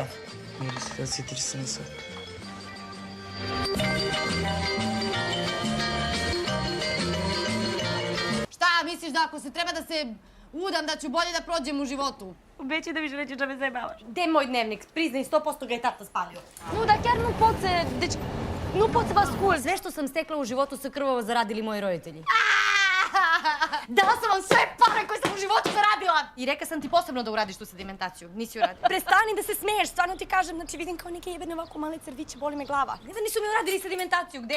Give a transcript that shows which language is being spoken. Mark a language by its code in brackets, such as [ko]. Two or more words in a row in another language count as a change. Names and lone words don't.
[sr] Miri se da sjetiš se na sve. Šta, misliš da ako se treba da se udam da ću bolje da prođem u životu? Obećaj da više nećeš da me zajebavaš. Gde je moj dnevnik? Priznaj, 100% ga je tata spalio. [ro] No da chiar nu pot să... Deci, nu pot să vă ascult. [sr] Sve što sam stekla u životu su krvavo zaradili moji roditelji. Dala sam vam sve pare koje sam u životu zaradila! I reka sam ti posebno da uradiš tu sedimentaciju. Nisi uradila. Prestani da se smeješ, stvarno ti kažem. Znači, vidim kao neke jebene ovako male crviće, boli me glava. Ne znam, nisu mi uradili sedimentaciju. Gde?